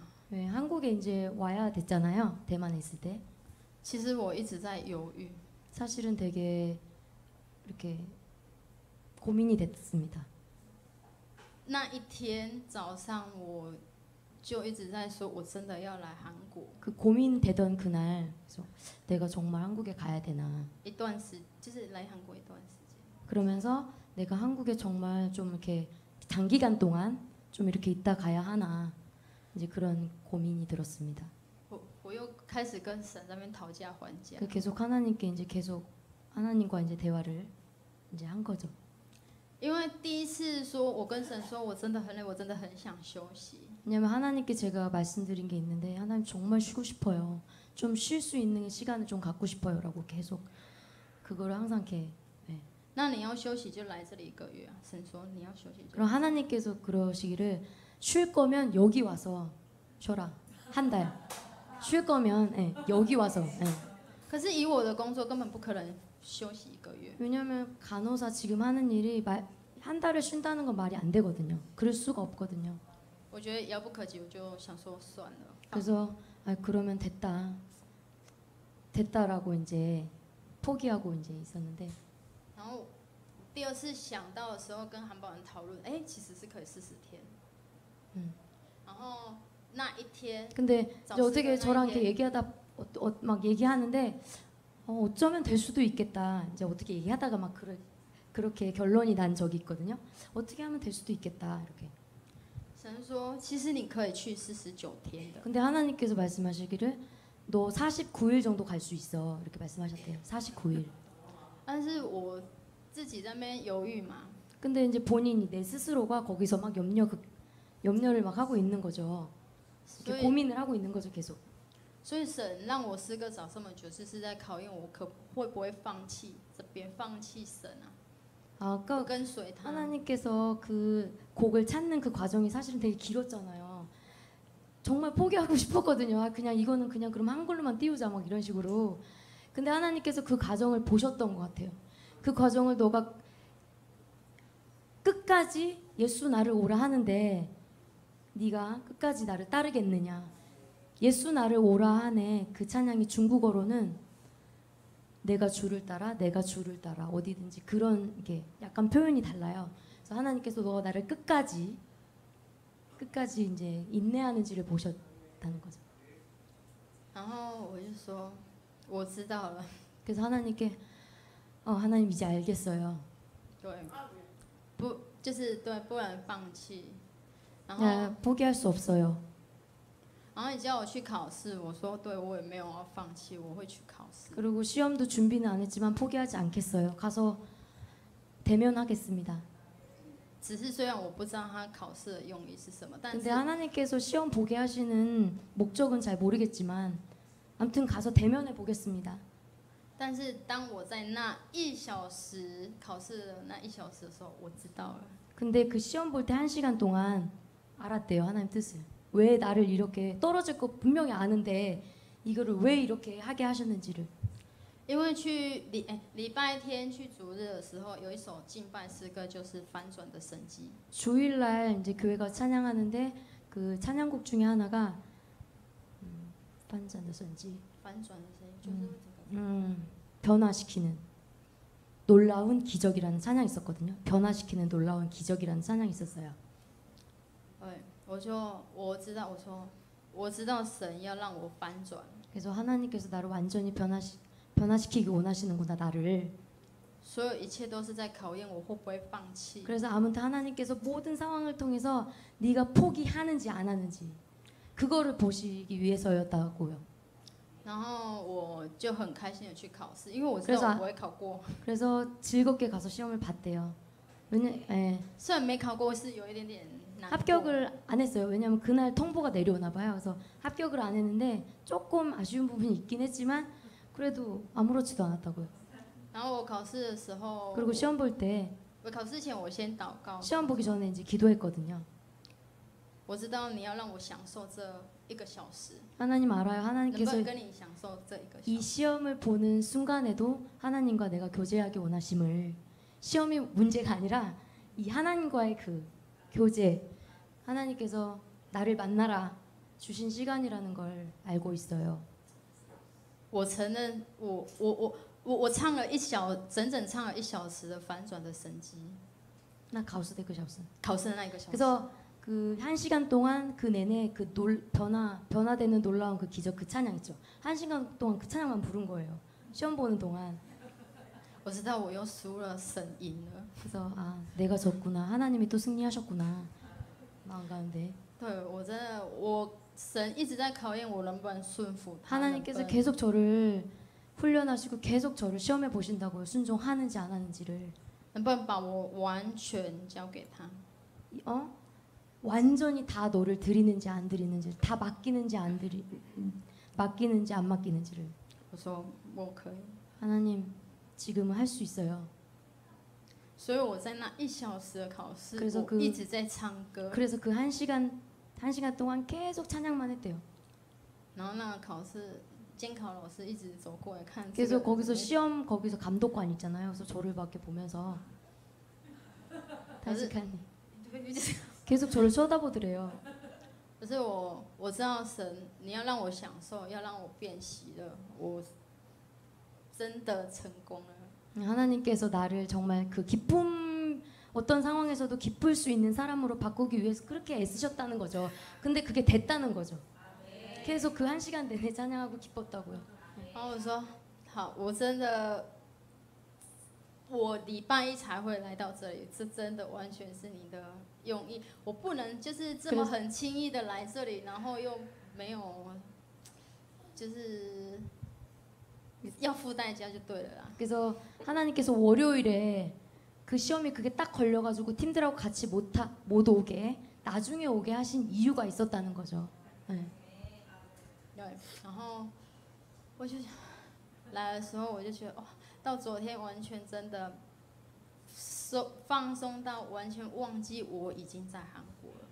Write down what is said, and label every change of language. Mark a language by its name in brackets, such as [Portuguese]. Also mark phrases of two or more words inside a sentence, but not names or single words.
[Korean] 네, 한국에 이제 와야 됐잖아요. 대만에 있을 때. [Chinese] 其实我一直在犹豫。 [Korean] 사실은 되게 이렇게 고민이 됐습니다. [Chinese] 那一天早上，我就一直在说，我真的要来韩国。 [Korean] 그 고민되던 그날 그래서 내가 정말 한국에 가야 되나. [Chinese] 一段时，就是来韩国一段时间。 [Korean] 그러면서 내가 한국에 정말 좀 이렇게 장기간 동안 좀 이렇게 있다 가야 하나. 이제 그런 고민이 들었습니다. [Chinese] 我又开始跟神在那边讨价还价。 [Korean] 계속 하나님께 이제 계속 하나님과 이제 대화를 이제 한 거죠. [Chinese] 因为第一次说，我跟神说，我真的很累，我真的很想休息。 [Korean] 왜냐면 하나님께 제가 말씀드린 게 있는데 하나님 정말 쉬고 싶어요. 좀 쉴 수 있는 시간을 좀 갖고 싶어요라고 계속 그거를 항상 이렇게. 네. [Chinese] 那你要休息就来这里1个月啊。神说你要休息就。 [Korean] 그럼 하나님께서 그러시기를 쉴 거면 여기 와서 쉬어라. 한 달. 쉴 거면 예, 여기 와서. 예. [Chinese] 可是以我的工作根本不可能休息1个月。 [Korean] 왜냐면 간호사 지금 하는 일이 한 달을 쉰다는 건 말이 안 되거든요. 그럴 수가 없거든요. [Chinese] 我觉得遥不可及，我就想说算了。 [Korean] 그래서 아, 그러면 됐다라고 이제 포기하고 이제 있었는데 [Chinese] 然后第二次想到的时候，跟韩宝人讨论，哎，其实是可以40天。然后那一天， [Korean] 근데 이제 어떻게 나 저랑 이게- 이렇게 얘기하다 막 얘기하는데 어쩌면 될 수도 있겠다. 이제 어떻게 얘기하다가 막 그렇게 결론이 난 적이 있거든요. 어떻게 하면 될 수도 있겠다 이렇게. [Chinese] 神说，其实你可以去49天的。 [Korean] 근데 하나님께서 말씀하시기를 너 49일 정도 갈 수 있어 이렇게 말씀하셨대요. 49일. [Chinese] 但是我自己在那边犹豫嘛， [Korean] 근데 이제 본인이 내 스스로가 거기서 막 염려를 막 하고 있는 거죠. [Chinese] 所 [Korean] 이렇게 [Chinese] 以 [Korean] 고민을 하고 있는 거죠 계속. [Chinese] 所以神让我诗歌找这么久，是在考验我会不会放弃这边，放弃神啊， [Korean] 아까 [Chinese] 不跟随他。 [Korean] 하나님께서 그 곡을 찾는 그 과정이 사실은 되게 길었잖아요. 정말 포기하고 싶었거든요. 아, 그냥 이거는 그냥 그럼 한글로만 띄우자 막 이런 식으로. 근데 하나님께서 그 과정을 보셨던 것 같아요. 그 과정을 너가 끝까지 예수 나를 오라 하는데 네가 끝까지 나를 따르겠느냐. 예수 나를 오라 하네. 그 찬양이 중국어로는 내가 주를 따라 내가 주를 따라 어디든지 그런 게 약간 표현이 달라요. 그래서 하나님께서 너가 나를 끝까지 이제 인내하는지를 보셨다는 거죠. [Chinese] 然后我就说，我知道了， [Korean] 그래서 하나님께 하나님 이제 알겠어요. [Chinese] 对，不就是对，不能放弃。然后， [Korean] 포기할 수 없어요. [Chinese] 然后你叫我去考试，我说对，我也没有要放弃，我会去考试。 [Korean] 그리고 시험도 준비는 안 했지만 포기하지 않겠어요. 가서 대면하겠습니다. [Chinese] 只是虽然我不知道他考试的用意是什么，但 [Korean] 근데 [Chinese] 是 [Korean] 하나님께서 시험 보게 하시는 목적은 잘 모르겠지만 아무튼 가서 대면해 보겠습니다. [Chinese] 但是当我在那1小时考试的那1小时的时候，我知道了。 [Korean] 근데 그 시험 볼 때 1시간 동안 알았대요. 하나님 뜻을. 왜 나를 이렇게 떨어질 거 분명히 아는데 이거를 왜 이렇게 하게 하셨는지를. [Chinese] 因为去礼拜天去主日的时候，有一首敬拜诗歌，就是翻转的神迹。 [Korean] 주일날 이제 교회가 찬양하는데 그 찬양곡 중에 하나가 반잔의 선지 [Chinese] 翻转的声音就是这个。 [Korean] 변화시키는 놀라운 기적이라는 찬양이 있었거든요. 변화시키는 놀라운 기적이라는 찬양이 있었어요. [Chinese] 对，我知道神要让我翻转， [Korean] 그래서 하나님께서 나를 완전히 변화시키기 원하시는구나 나를. [Chinese] 所有一切都是在考验我会不会放弃。 [Korean] 그래서 아무튼 하나님께서 모든 상황을 통해서 네가 포기하는지 안 하는지 그거를 보시기 위해서였다고요. [Chinese] 然后我就很开心的去考试，因为我知 [Korean] 그래서 [Chinese] 道我不会考过。 [Korean] 그래서 즐겁게 가서 시험을 봤대요. [Chinese] 虽然没考过，是有一点点难过。 [Korean] 합격을 안 했어요. 왜냐하면 그날 통보가 내려오나 봐요. 그래서 합격을 안 했는데 조금 아쉬운 부분이 있긴 했지만 그래도 아무렇지도 않았다고요. [Chinese] 然后我考试的时候， [Korean] 그리고 시험 볼 때 [Chinese] 我考试前我先祷告， [Korean] 시험 보기 전에 이제 기도했거든요. [Chinese] 我知道你要让我享受这1个小时， [Korean] 하나님 알아요. [Chinese] 能不 [Korean] 하나님께서 [Chinese] 能跟你享受这1个 [Korean] 이 [Chinese] 小时？ [Korean] 시험을 보는 순간에도 하나님과 내가 교제하기 원하심을 시험이 문제가 아니라 이 하나님과의 그 교제 하나님께서 나를 만나라 주신 시간이라는 걸 알고 있어요. [Chinese] 我承认，我唱了整整唱了1小时的反转的神迹， 나 가우스대 그 샤우스. 考试的那1个小时。 [Korean] 그래서 그 1시간 동안 그 내내 그 변화되는 놀라운 그 기적 그 찬양 있죠. 1시간 동안 그 찬양만 부른 거예요. 시험 보는 동안. [Chinese] 我知道我又输了，神赢了。 [Korean] 그래서 아 내가 졌구나. 하나님이 또 승리하셨구나. 마음 가운데 [Chinese] 对我真的，神一直在考验我能不能顺服他。 [Korean] 하나님께서 계속 저를 훈련하시고 계속 저를 시험해 보신다고요. 순종하는지 안 하는지를. [Chinese] 能不能把我完全交给他？ [Korean] 어? 완전히 다 너를 드리는지 안 드리는지, 다 맡기는지 맡기는지 안 맡기는지를. [Chinese] 我说我可以， [Korean] 하나님 지금은 할 수 있어요. [Chinese] 所以我在那1小时的考试， [Korean] 그래서 [Chinese] 我 [Korean] 그 [Chinese] 一直在唱歌， [Korean] 그래서 그 한 시간 동안 계속 찬양만 했대요. [Chinese] 然后那个考试监考老师一直走过来看这 [Korean] 그래서 [Chinese] 个 [Korean] 거기서 시험 거기서 감독관 있잖아요. 그래서 저를 밖에 보면서 다시칸이 계속 저를 쳐다보더래요. [Chinese] 可是我知道神，你要让我享受，要让我变喜乐，我真的成功了。 [Korean] 하나님께서 나를 정말 그 기쁨 어떤 상황에서도 기쁠 수 있는 사람으로 바꾸기 위해서 그렇게 애쓰셨다는 거죠. 근데 그게 됐다는 거죠. 계속 그 한 시간 내내 찬양하고 기뻤다고요. [Chinese] 然后我说好，我真的，我礼拜一才会来到这里，这真的完全是你的用意，我不能就是这么很轻易的来这里，然后又没有，就是要付代价就对了啦。 [Korean] 그래서 하나님께서 월요일에 그 시험이 그게 딱 걸려가지고 팀들하고 같이 못 오게 나중에 오게 하신 이유가 있었다는 거죠. 네. [Chinese] 对，然后我就来的时候，我就觉得哇，到昨天完全真的放松到完全忘记我已经在韩国了。